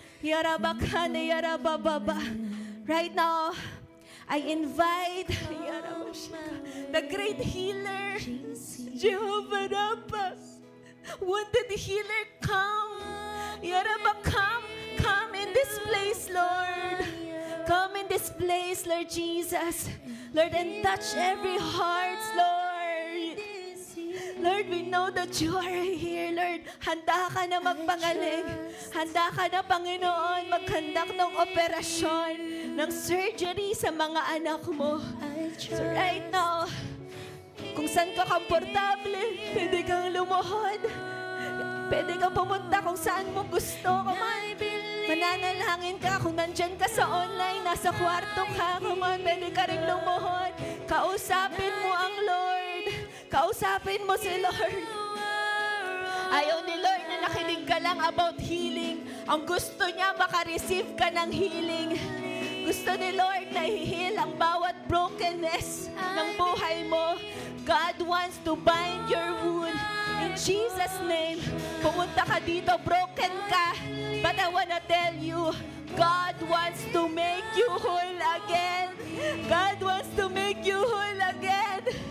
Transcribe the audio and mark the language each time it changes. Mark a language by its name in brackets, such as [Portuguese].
[English] Yarabakane, yarabababa. Right now, I invite yarabashika, the great healer, Jehovah Rapha, wounded healer, come. Yaraba, come in this place, Lord. Come in this place, Lord Jesus. Lord, and touch every heart, Lord. Lord, we know that you are here, Lord. [Filipino] Handa ka na magpagaling. Handa ka na, Panginoon, magkandak ng operasyon, ng surgery sa mga anak mo. [English] So right now, [Filipino] kung saan ka komportable, pwede kang lumuhod. Pwede kang pumunta kung saan mo gusto. Come on. Mananalangin ka kung nandyan ka sa online, nasa kwarto ka. Come on, pwede ka rin lumuhod. Kausapin mo ang Lord. Kausapin mo si Lord. Ayaw ni Lord na nakinig ka lang about healing. Ang gusto niya, makareceive ka ng healing. Gusto ni Lord na i-heal ang bawat brokenness ng buhay mo. [English] God wants to bind your wound. In Jesus' name, [Filipino] pumunta ka dito, broken ka. [English] But I wanna tell you, God wants to make you whole again. God wants to make you whole again.